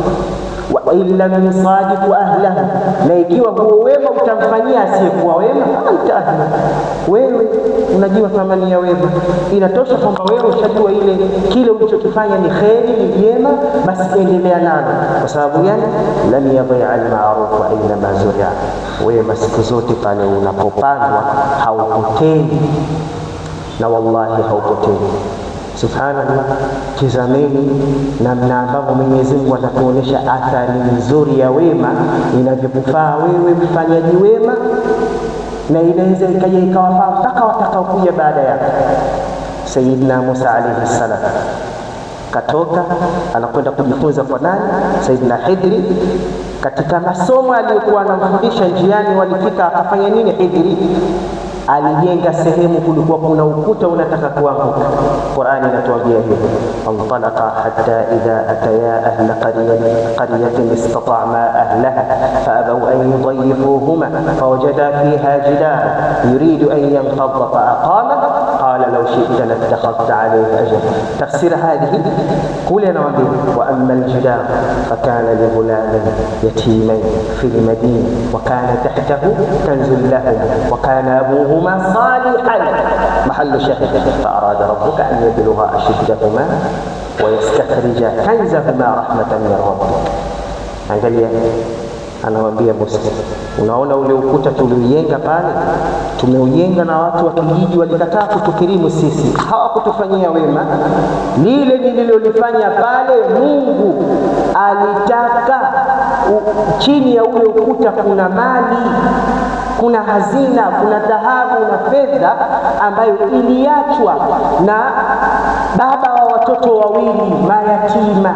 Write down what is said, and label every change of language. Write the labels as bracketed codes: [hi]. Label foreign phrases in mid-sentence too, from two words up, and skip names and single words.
[ar] وإلا يصادف أهله, [sw] na ikiwa huo wema utamfanyia asiyekuwa wema, [ar] أنت أهل, [sw] wewe unajua thamani ya wema. Inatosha kwamba wewe ushajua kile ulichokifanya ni kheri, ni jema, basi endelea nalo. Kwa sababu gani? [ar] لم يضع المعروف إلا ما زرع, [sw] wema siku zote pale unapopandwa haupotei, na wallahi haupotei. Subhanallah, tazameni namna ambavyo Mwenyezi Mungu anatuonesha athari nzuri ya wema inavyokufaa wewe mfanyaji wema, na inaweza ikaja ikawafaa mpaka watakaokuja baada yake. Sayyidina Musa [ar] عليه السلام [sw] katoka anakwenda kujifunza kwa nani? Sayyidina Hidri. Katika masomo aliyokuwa anamfundisha njiani, walifika akafanya nini? Hidri alijenga sehemu kulikuwa kuna ukuta unataka kuanguka. Qur'ani inatuambia hivi, [ar] انطلقا حتى إذا أتيا أهل قرية استطعما أهلها فأبوا أن يضيفوهما فوجدا فيها جدارا يريد أن ينقض فأقام قال لو شئت لاتخذت عليه أجرا. تفسير هذه [sw] kule anawaambia, [ar] وأما الجدار فكان لغلامين يتيمين في المدينة وكان تحته كنز لهم وكان أبوه هما صالحا محل شاهد فأراد ربك أن يبلغا أشدهما ويستخرجا كنزهما رحمة من ربك. [sw] Angalia, anawaambia Musa, unaona ule ukuta tuliujenga pale, tumeujenga na watu wa kijiji walikataa kutukirimu sisi, hawakutufanyia wema. Lile nililolifanya pale, Mungu alitaka chini ya ule ukuta kuna mali, kuna hazina, kuna dhahabu na fedha ambayo iliachwa na baba wa watoto wawili mayatima.